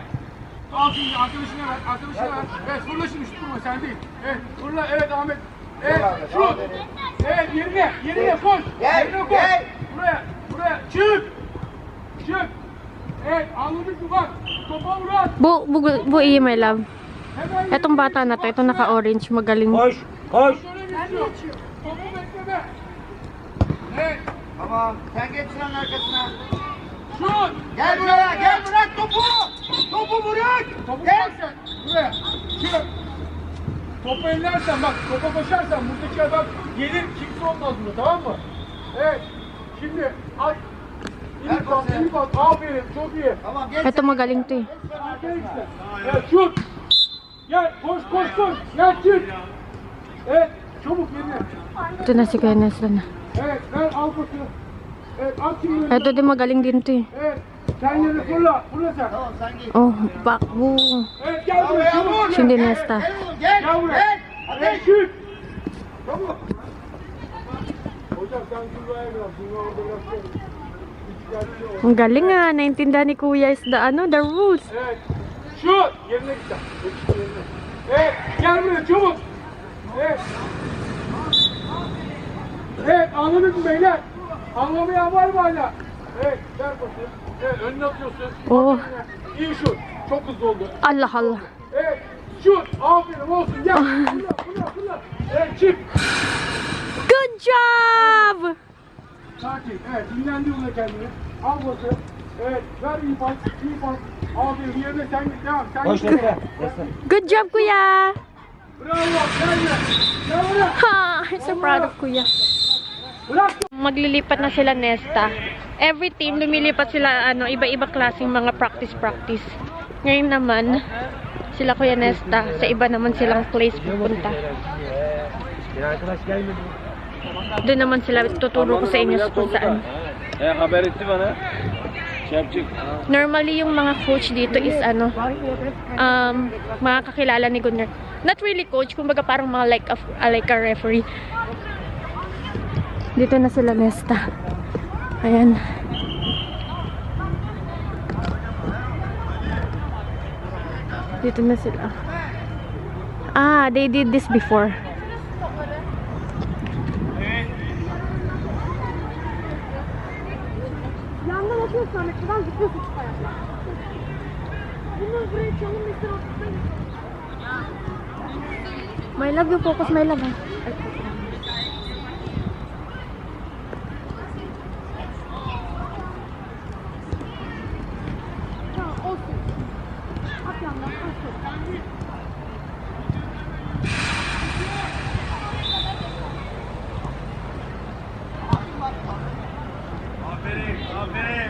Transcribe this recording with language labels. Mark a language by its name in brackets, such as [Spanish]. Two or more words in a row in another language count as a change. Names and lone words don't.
[Turkish] Al şimdi arkadaşına ver. Evet fırla şimdi şut vurma sen değil. Evet fırla evet Ahmet. Evet Ahmet, şut. aferin. Evet yerine koş. Gel, Yerine koş. gel. Buraya çık. Evet anladık mı bak. Topa vuran. Bu iyi, [English] my love. [Turkish] Hemen [Filipino] Etong bata na to, ito naka-orange, magaling. [Turkish] Koş. Şöyle geçiyor. Topu bekleme. Evet. Tamam. Sen geç sıranın arkasına. Şut. Gel buraya. Gel bırak topu. Topu bırak. Topu Gel. bırak sen. Buraya. Çık. Topu ellersen bak topa koşarsan buradaki adam gelir kimse olmaz burada tamam mı? Evet. Şimdi at. Ver pası. İyi pas. Aferin çok iyi. Tamam geç. [Filipino] Ito magaling to eh. [Turkish] Aferin işte. Evet şut. Gel koş. Gel çık. Evet çabuk yerine. [Filipino] Ito na si Kuya Nesta na. [Turkish] Evet ver al pası. Evet at şimdi. [Filipino] Ito din magaling din to eh. [Turkish] Evet. Sen yerine fırla. Fırla sen. Tamam sen git. [English] Oh, back. Woo. [Turkish] Evet gel buraya çabuk. Şimdi Nesta. Gel oğlum gel. Gel buraya. Gel. Evet Hadi. çık. Çabuk. Hocam sen şuraya biraz. Şuraya orada biraz şey. Üçgenli ol. [Filipino] Ang galing ah. Naintindihan ni Kuya [English] is the rules. [Turkish] Evet. Şut. Yerine git sen. Yerine. Evet. Gel buraya çabuk. Evet. Evet anladık mı beyler? Anlamayan var mı hala? Evet. Ver bakayım. Evet önüne atıyorsun. Oh. İyi şut. Çok hızlı oldu. Allah Allah. Evet. Şut. Aferin olsun. Gel. Fırla. Evet çık. [English] Good job! [Turkish] Sakin. Evet. Dinlendi buna kendini. Al bası. Evet. Ver iyi pas. Aferin. Yerine sen git. Devam. Sen Koş git. Nesta. [English] Good job, Kuya! [Turkish] Bravo. Gel buraya. Ha! [English] I'm so proud of Kuya. [Turkish] Bırak. [Filipino] Maglilipat na sila Nesta. [English] Every team [Filipino] lumilipat sila iba-iba klaseng mga practice. Ngayon naman sila Kuya Nesta, sa iba naman silang place pupunta. Doon naman sila, tuturo ko sa inyo kung saan. [Turkish] Haber etti bana. Şey yapacak. [Filipino] Normally yung mga coach dito is mga kakilala ni Gunnar. [English] Not really coach, [Filipino] kumbaga parang mga [English] like a referee. [Filipino] Dito na sila Nesta. Ayan. Dito na sila. [English] Ah, they did this before. [Turkish] Yandan atıyorsan metreden zıplıyorsun çık ayakla. Bunları buraya çalın mesela atmayın. [English] My love, you focus, my love. [Turkish] Tamam olsun. At yandan olsun. Aferin.